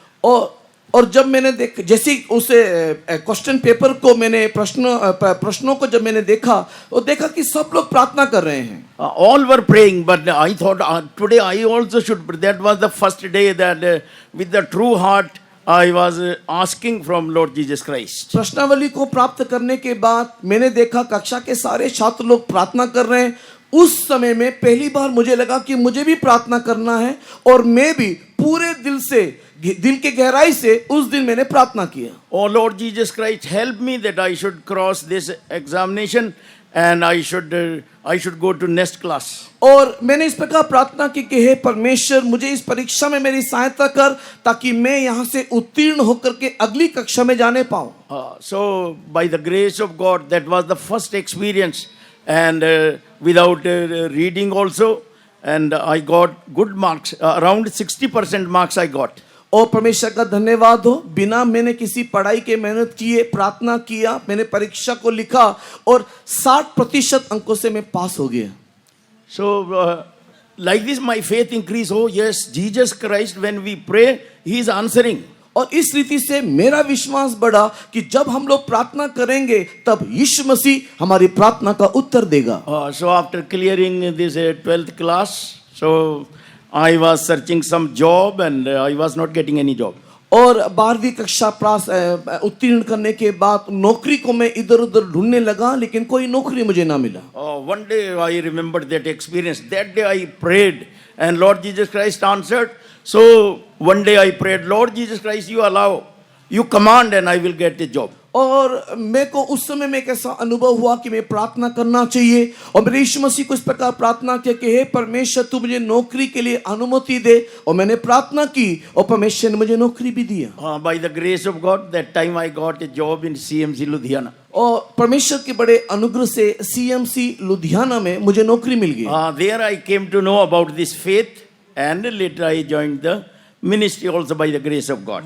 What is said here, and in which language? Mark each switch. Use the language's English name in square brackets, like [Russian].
[Hindi] और जब मैंने जैसे उसे क्वेश्चन पेपर को मैंने प्रश्नों को जब मैंने देखा तो देखा कि सब लोग प्रार्थना कर रहे हैं। [English] All were praying, but I thought today I also should. That was the first day that with the true heart I was asking from Lord Jesus Christ. [Hindi] प्रश्नावली को प्राप्त करने के बाद मैंने देखा कक्षा के सारे छात्र लोग प्रार्थना कर रहे हैं। उस समय में पहली बार मुझे लगा कि मुझे भी प्रार्थना करना है और मैं भी पूरे दिल के गहराई से उस दिन मैंने प्रार्थना किया। [English] Oh Lord Jesus Christ, help me that I should cross this examination and I should go to next class. [Hindi] और मैंने इस प्रकार प्रार्थना की कि हे परमेश्वर मुझे इस परीक्षा में मेरी सहायता कर ताकि मैं यहाँ से उत्तीर्ण होकर के अगली कक्षा में जाने पाऊं। [English] So by the grace of God, that was the first experience, and without reading also, and I got good marks, around 60% marks I got. [Hindi] और परमेश्वर का धन्यवाद हो, बिना मैंने किसी पढ़ाई के मेहनत किए प्रार्थना किया, मैंने परीक्षा को लिखा और 60% अंकों से मैं पास हो गया। [English] So like this my faith increased. Oh yes, Jesus Christ, when we pray, He is answering. [Hindi] और इस रीति से मेरा विश्वास बढ़ा कि जब हम लोग प्रार्थना करेंगे तब यीशु मसीह हमारी प्रार्थना का उत्तर देगा। [English] So after clearing this 12th class, so I was searching some job and I was not getting any job. [Hindi] और 12वीं कक्षा उत्तीर्ण करने के बाद नौकरी को मैं इधर उधर ढूंढने लगा, लेकिन कोई नौकरी मुझे ना मिला। [English] One day I remembered that experience. That day I prayed and Lord Jesus Christ answered. So one day I prayed, Lord Jesus Christ, you allow, you command and I will get a job. [Hindi] और मेरे को उस समय में एक ऐसा अनुभव हुआ कि मैं प्रार्थना करना चाहिए, और मैंने यीशु मसीह को इस प्रकार प्रार्थना किया कि हे परमेश्वर तू मुझे नौकरी के लिए अनुमति दे, और मैंने प्रार्थना की और परमेश्वर ने मुझे नौकरी भी दिया। [English] By the grace of God, that time I got a job in CMC Ludhiana. [Hindi] और परमेश्वर के बड़े अनुग्रह से CMC लुधियाना में मुझे नौकरी मिल गई। [English] There I came to know about this faith and later I joined the ministry also by the grace of God.